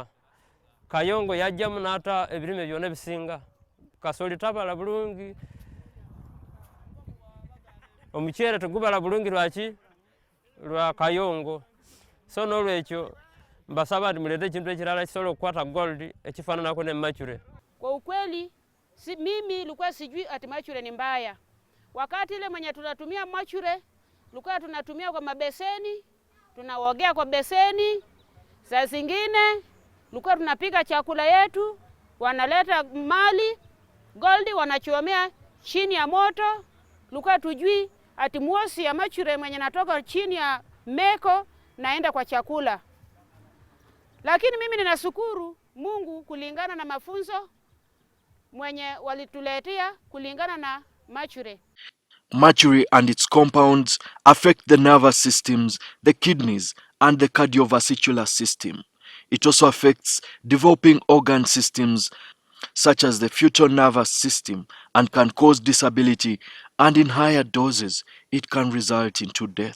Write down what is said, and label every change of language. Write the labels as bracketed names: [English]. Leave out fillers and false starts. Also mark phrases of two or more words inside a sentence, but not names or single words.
[Ganda] Kayongo yajjamu n'ata ebirime byonna bisinga. Kasooli tabala bulungi. Omuceere tegubala bulungi lwaki? Lwa Kayongo. So n'olwekyo mbasaba nti mulete ekintu ekirala kisobola okukwata gold ekifaananako ne mercury. [Swahili] Kwa ukweli mimi nilikuwa sijui ati mercury ni mbaya. Wakati ile mwenye tunatumia mercury tulikuwa tunatumia kwa mabeseni, tunaogea kwa beseni. Saa zingine tulikuwa tunapika chakula yetu, wanaleta mali gold wanachomea chini ya moto. Tulikuwa tujui ati moshi ya mercury mwenye natoka chini ya meko naenda kwa chakula. Lakini mimi ninashukuru Mungu kulingana na mafunzo mwenye walituletea kulingana na mercury. [English] Mercury and its compounds affect the nervous systems, the kidneys, and the cardiovascular system. It also affects developing organ systems such as the fetal nervous system and can cause disability, and in higher doses, it can result into death.